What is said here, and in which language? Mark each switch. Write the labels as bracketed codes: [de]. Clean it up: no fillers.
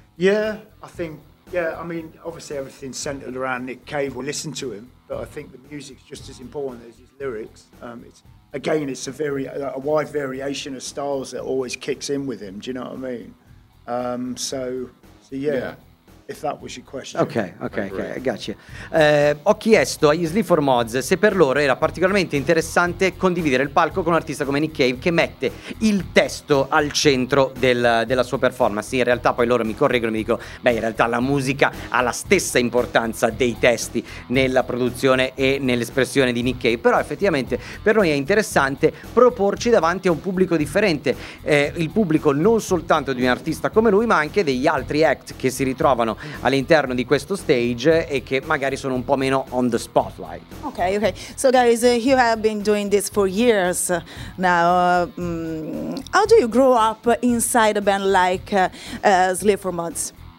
[en] Yeah, I think, yeah, I mean, obviously everything's centered around Nick Cave. We'll listen to him, but I think the music's just as important as his lyrics. It's a wide variation of styles that always kicks in with him. Do you know what I mean? So, if that was your question. Okay, I got you. [it] Ho chiesto agli Slee 4 Mons se per loro era particolarmente interessante condividere il palco con un artista come Nick Cave, che mette il testo al centro della sua performance. In realtà poi loro mi correggono e mi dicono: beh, in realtà la musica ha la stessa importanza dei testi nella produzione e nell'espressione di Nick Cave, però effettivamente per noi è interessante proporci davanti a un pubblico differente, il pubblico non soltanto di un artista come lui, ma anche degli altri act che si ritrovano all'interno di questo stage e che magari sono un po' meno [en] on the spotlight. Okay. So guys, you have been doing this for years now. How do you grow up inside a band like Slee 4 Mons?